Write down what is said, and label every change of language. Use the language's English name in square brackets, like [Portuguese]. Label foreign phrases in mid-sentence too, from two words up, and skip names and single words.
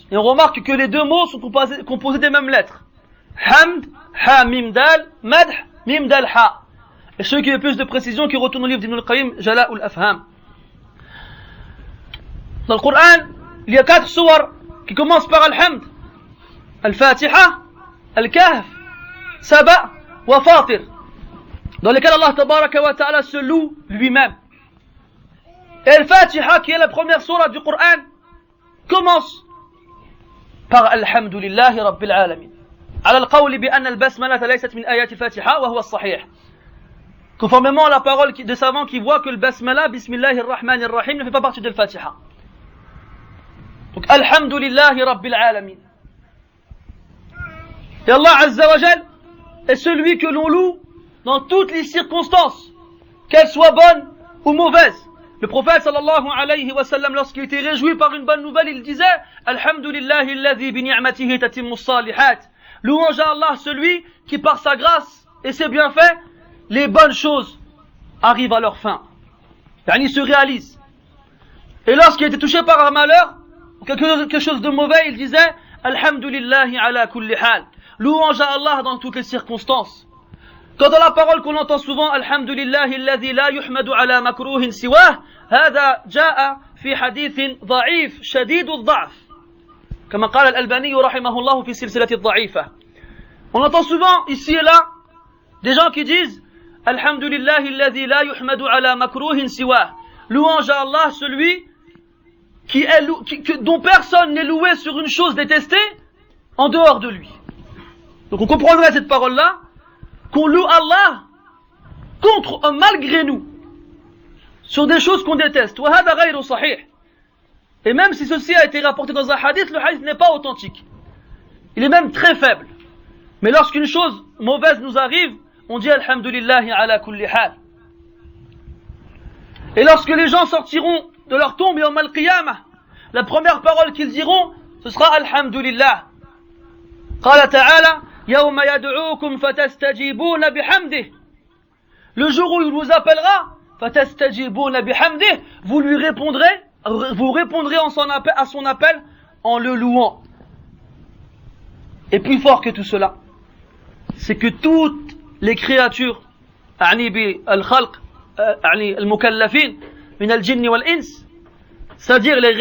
[French] Et on remarque que les deux mots sont composés des mêmes lettres. [Arabic] حمد، حاء، ميم، دال، مدح، ميم، دال، حاء. [French] Et ceux qui veulent plus de précision, qui retournent au livre d'Ibn al-Qayyim, Jala' al-Afham. Dans le Coran, il y a 4 sourates qui commencent par Al-Hamd. Al-Fatiha, Al-Kahf, Saba wa Fatir. Dans lesquels [Arabic] الله تبارك وتعالى [French] se loue lui-même. Et Al-Fatiha, qui est la première sourate du Coran, commence par [Arabic] الحمد لله رب العالمين. على القول بأن البسملة ليست من آيات الفاتحة وهو الصحيح. [French] Conformément à la parole des savants qui voient que le basmala, [Arabic] بسم الله الرحمن الرحيم, [French] ne fait pas partie de l'Fatiha. Donc, [Arabic] الحمد لله رب العالمين. [French] Et [Arabic] الله عز وجل [French] est celui que l'on loue dans toutes les circonstances, qu'elles soient bonnes ou mauvaises. Le prophète [Arabic] صلى الله عليه وسلم, [French] lorsqu'il était réjoui par une bonne nouvelle, il disait [Arabic] الحمد لله الذي بنعمته تتم الصالحات. [French] Louange à Allah, celui qui par sa grâce et ses bienfaits, les bonnes choses arrivent à leur fin. Il se réalise. Et lorsqu'il était touché par un malheur, quelque chose de mauvais, il disait [Arabic] الحمد لله على كل حال. [French] Louange à Allah dans toutes les circonstances. Quant à la parole qu'on entend souvent, [Arabic] الحمد لله الذي لا يحمد على مكروه سواه، هذا جاء في حديث ضعيف شديد الضعف. كما قال الألباني رحمه الله في سلسلة الضعيفة. [French] On entend souvent ici et là des gens qui disent [Arabic] الحمد لله الذي لا يحمد على مكروه سواه. [French] Louange à Allah, celui dont personne n'est loué sur une chose détestée en dehors de lui. Donc on comprendrait cette parole-là, qu'on loue Allah contre, malgré nous, sur des choses qu'on déteste. Et même si ceci a été rapporté dans un hadith, le hadith n'est pas authentique. Il est même très faible. Mais lorsqu'une chose mauvaise nous arrive, on dit [Arabic] الحمد لله على كل حال. [French] Et lorsque les gens sortiront de leur tombe [Arabic] يوم القيامة, [French] la première parole qu'ils diront, ce sera Alhamdulillah. [Arabic] قال تعالى، يوم يدعوكم فتستجيبون بحمده. [French] Le jour où il vous appellera, [Arabic] فتستجيبون بحمده, [French] vous répondrez à son appel en le louant. Et plus fort que tout cela, c'est que toutes les créatures, c'est-à-dire les